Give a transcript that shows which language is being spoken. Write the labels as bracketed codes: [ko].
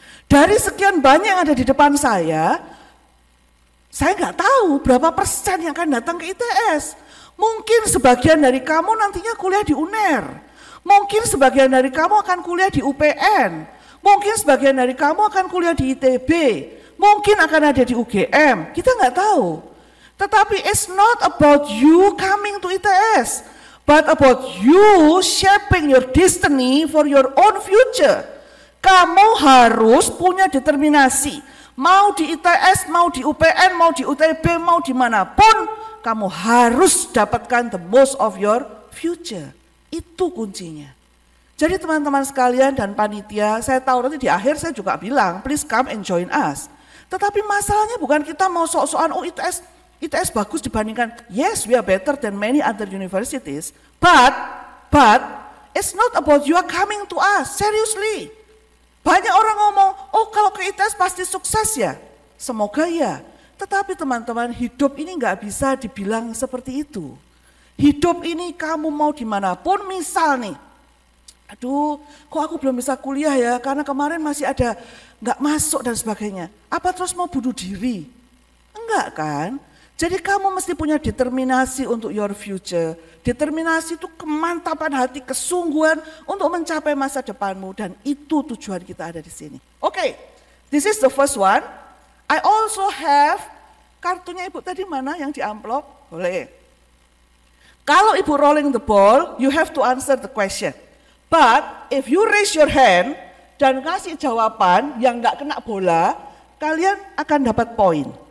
[id] Dari sekian banyak yang ada di depan saya nggak tahu berapa persen yang akan datang ke ITS. Mungkin sebagian dari kamu nantinya kuliah di UNER, mungkin sebagian dari kamu akan kuliah di UPN, mungkin sebagian dari kamu akan kuliah di ITB, mungkin akan ada di UGM, kita nggak tahu. Tetapi [en] it's not about you coming to ITS, but about you shaping your destiny for your own future. [id] Kamu harus punya determinasi, mau di ITS, mau di UPN, mau di UTB, mau dimanapun, kamu harus dapatkan [en] the most of your future. [id] Itu kuncinya. Jadi teman-teman sekalian dan panitia, saya tahu nanti di akhir saya juga bilang, [en] please come and join us. [id] Tetapi masalahnya bukan kita mau sok-sokan, oh ITS bagus dibandingkan, [en] yes we are better than many other universities, but it's not about you are coming to us, seriously. [id] Banyak orang ngomong, oh ITS pasti sukses ya? Semoga ya. Tetapi teman-teman, hidup ini nggak bisa dibilang seperti itu. Hidup ini kamu mau dimanapun, misal nih, aduh kok aku belum bisa kuliah ya karena kemarin masih ada nggak masuk dan sebagainya. Apa terus mau bunuh diri? Enggak kan? Jadi kamu mesti punya determinasi untuk [en] your future. [id] Determinasi itu kemantapan hati, kesungguhan untuk mencapai masa depanmu, dan itu tujuan kita ada di sini. Oke, [en] this is the first one. I also have, [id] kartunya ibu tadi mana yang di amplop? Boleh. Kalau ibu [en] rolling the ball, you have to answer the question. But if you raise your hand [id] dan kasih jawaban yang nggak kena bola, kalian akan dapat poin.